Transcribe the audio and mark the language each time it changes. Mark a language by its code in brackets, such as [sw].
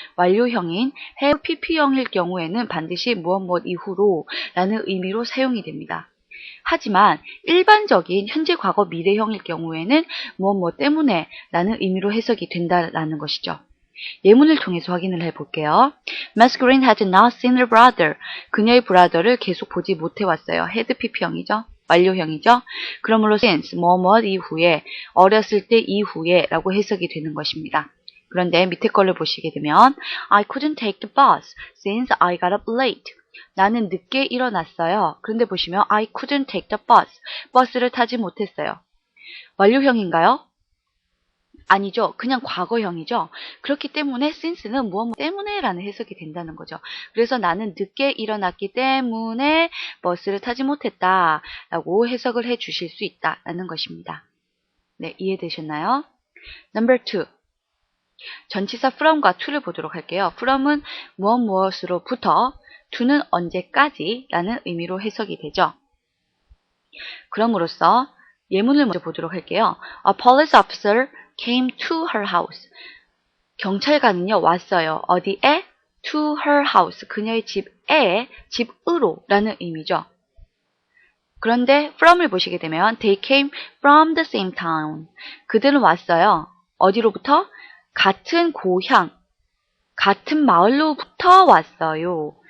[ko] 완료형인 have pp형일 경우에는 반드시 무엇 이후로 라는 의미로 사용이 됩니다. 하지만 일반적인 현재 과거 미래형일 경우에는 무엇 때문에 라는 의미로 해석이 된다라는 것이죠. 예문을 통해서 확인을 해볼게요. [en] Miss Green had not seen her brother. [ko] 그녀의 브라더를 계속 보지 못해왔어요. had pp형이죠. 완료형이죠. 그러므로 since 무엇 이후에, 어렸을 때 이후에 라고 해석이 되는 것입니다. 그런데 밑에 걸를 보시게 되면 [en] I couldn't take the bus since I got up late. [ko] 나는 늦게 일어났어요. 그런데 보시면 [en] I couldn't take the bus. [ko] 버스를 타지 못했어요. 완료형인가요? 아니죠. 그냥 과거형이죠. 그렇기 때문에 since는 무엇 때문에 라는 해석이 된다는 거죠. 그래서 나는 늦게 일어났기 때문에 버스를 타지 못했다 라고 해석을 해 주실 수 있다라는 것입니다. 네, 이해되셨나요? [en] Number 2. [ko] 전치사 from과 to를 보도록 할게요. from은 무엇으로부터, to는 언제까지 라는 의미로 해석이 되죠. 그럼으로써 예문을 먼저 보도록 할게요. [en] A police officer came to her house. [ko] 경찰관은요, 왔어요. 어디에? [en] To her house. [ko] 그녀의 집에, 집으로 라는 의미죠. 그런데 from을 보시게 되면 [en] they came from the same town. [ko] 그들은 왔어요. 어디로부터? 같은 고향, 같은 마을로부터 왔어요.